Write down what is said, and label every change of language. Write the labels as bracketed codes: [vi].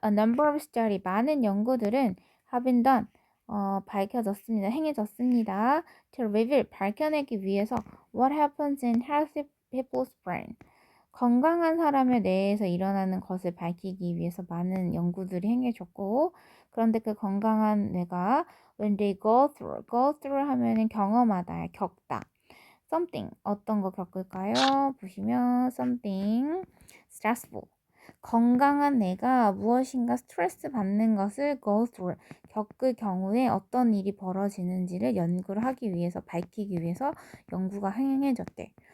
[en] A number of study, [ko] 많은 연구들은 [en] have been done, [ko] 밝혀졌습니다. 행해졌습니다. [en] To reveal, [ko] 밝혀내기 위해서 [en] what happens in healthy people's brain. [ko] 건강한 사람의 뇌에서 일어나는 것을 밝히기 위해서 많은 연구들이 행해졌고, 그런데 그 건강한 뇌가 [en] when they go through [ko] 하면은 경험하다, 겪다. something, 어떤 거 겪을까요? 보시면 [en] something stressful. [ko] 건강한 뇌가 무엇인가 스트레스 받는 것을 [en] go through, [ko] 겪을 경우에 어떤 일이 벌어지는지를 연구를 하기 위해서, 밝히기 위해서 연구가 행해졌대.